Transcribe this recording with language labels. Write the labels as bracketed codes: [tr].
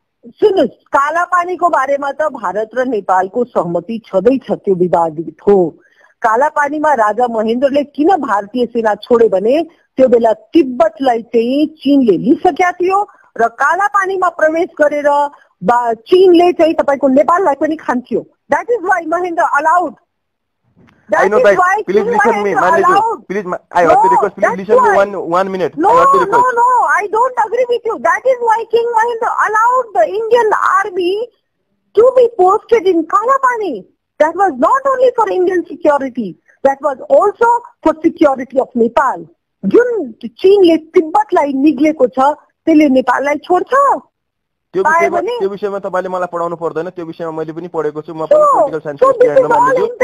[ne] सुन्नुहोस्, कालापानीको बारेमा त भारत र नेपालको सहमति छँदैछ, त्यो विवादित हो। कालापानीमा राजा महेन्द्रले किन भारतीय सेना छोडे भने त्यो बेला तिब्बतलाई चाहिँ चीनले लिइसकेका थियो र कालापानीमा प्रवेश गरेर चीनले चाहिँ तपाईको नेपाललाई पनि खान्थ्यो. [en] That is why Mahinda allowed. I know that. Please listen me, Maniju. Please, I have to request. Please listen me 1 minute. No, I don't agree with you. That is why King Mahinda allowed the Indian army to be posted in Kalapani. That was not only for Indian security. That was also for security of Nepal. [ne] जुन चीनले तिब्बतलाई निग्लेको छ त्यसले नेपाललाई छोड्छ. त्यो विषयमा तपाईले मलाई पढाउनु पर्दैन. त्यो विषयमा मैले पनि पढेको छु. म पनि पोलिटिकल साइन्स स्टुडेन्ट हो.